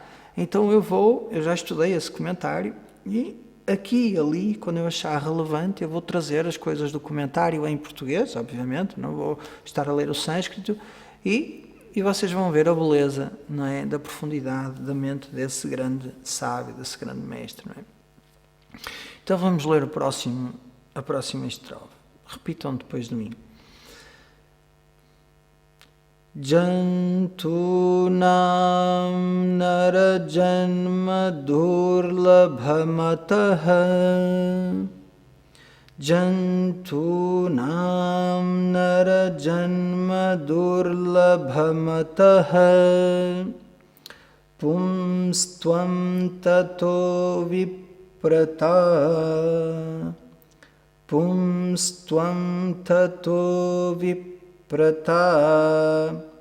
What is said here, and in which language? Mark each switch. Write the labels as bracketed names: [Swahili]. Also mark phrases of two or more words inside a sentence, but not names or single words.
[Portuguese] Então eu já estudei esse comentário e aqui e ali, quando eu achar relevante, eu vou trazer as coisas do comentário em português, obviamente, não vou estar a ler o sânscrito, e vocês vão ver a beleza, não é, da profundidade da mente desse grande sábio, desse grande mestre. Não é? Então vamos ler a próxima estrofe. Repitam depois de mim. [Sanskrit] जन्तूनां नरजन्म दुर्लभमतः जन्तूनां नरजन्म दुर्लभमतः पुंस्त्वं ततो विप्रता पुंस्त्वं ततो विप्रता